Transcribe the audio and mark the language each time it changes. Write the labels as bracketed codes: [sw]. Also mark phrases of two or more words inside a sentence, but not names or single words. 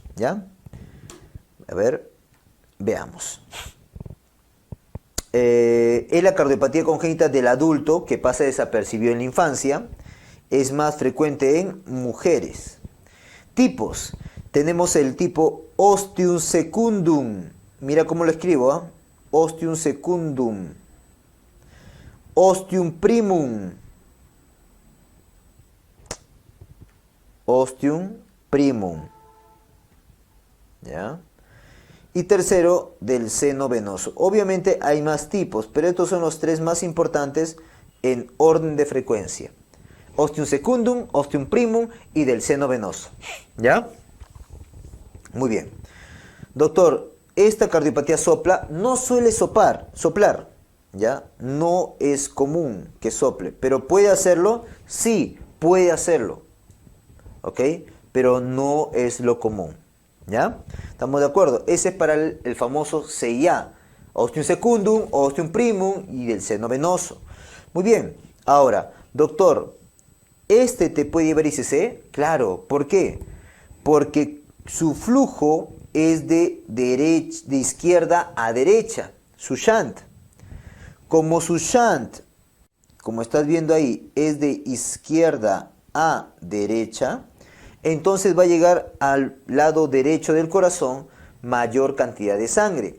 [es] ¿Ya? A ver, veamos. Es la cardiopatía congénita del adulto que pasa desapercibido en la infancia. Es más frecuente en mujeres. Tipos. Tenemos el tipo [la] ostium secundum. [es] Mira cómo lo escribo, [la] ¿eh? Ostium secundum. Ostium primum. Ostium primum. [es] ¿Ya? Y tercero, del seno venoso. Obviamente hay más tipos, pero estos son los tres más importantes en orden de frecuencia. [la] Ostium secundum, ostium primum [es] y del seno venoso. ¿Ya? Muy bien. Doctor, esta cardiopatía sopla no suele soplar. ¿Ya? No es común que sople, pero ¿puede hacerlo? Sí, puede hacerlo. ¿Ok? Pero no es lo común. ¿Ya? ¿Estamos de acuerdo? Ese es para el famoso CIA. [la] Ostium secundum, ostium primum [es] y del seno venoso. Muy bien. Ahora, doctor, ¿este te puede llevar ICC? Claro. ¿Por qué? Porque su flujo es de izquierda a derecha. Su shunt. Como su shunt, como estás viendo ahí, es de izquierda a derecha, entonces va a llegar al lado derecho del corazón mayor cantidad de sangre.